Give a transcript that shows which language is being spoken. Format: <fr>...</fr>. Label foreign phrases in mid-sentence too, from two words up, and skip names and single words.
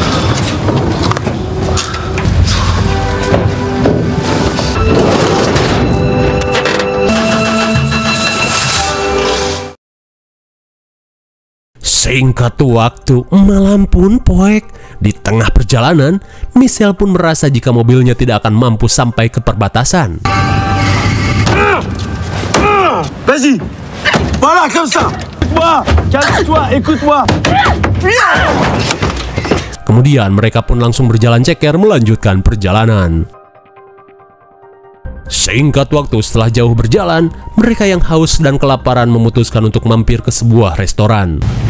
<id>Singkat waktu, malam pun poek. Di tengah perjalanan, Michelle pun merasa jika mobilnya tidak akan mampu sampai ke perbatasan.</id> <fr>Vas-y. Voilà, comme ça. Calme-toi, écoute-moi.</fr> <id>Kemudian mereka pun langsung berjalan ceker melanjutkan perjalanan. Singkat waktu setelah jauh berjalan, mereka yang haus dan kelaparan memutuskan untuk mampir ke sebuah restoran.</id>